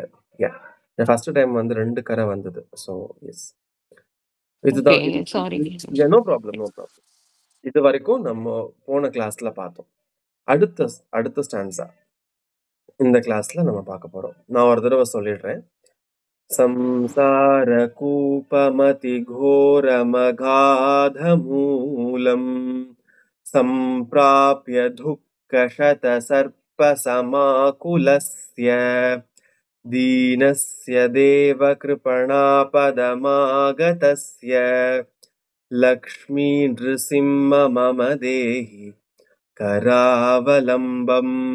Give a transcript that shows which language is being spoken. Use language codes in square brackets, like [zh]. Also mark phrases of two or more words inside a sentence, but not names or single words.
[ta] யா, [en] first time [ta] வந்து 2 கரை வந்தது. [en] so yes, [ta] இதுதான். [en] Sorry. No problem, no problem. [ta] இது வரைக்கும் நம்ம போன கிளாஸ்ல பார்த்தோம். அடுத்த ஸ்டான்ஸா இந்த கிளாஸ்ல நம்ம பார்க்க போறோம். நான் ஒரு தடவை சொல்லிடுறேன். [sa] संसार कूपमति घोरमगाधमूलम् सम्प्राप्य दुःखशतसर्पसमाकुलस्य दीनस्य देवकृपणापदमागतस्य लक्ष्मी नृसिंह मम देहि करावलम्बम्.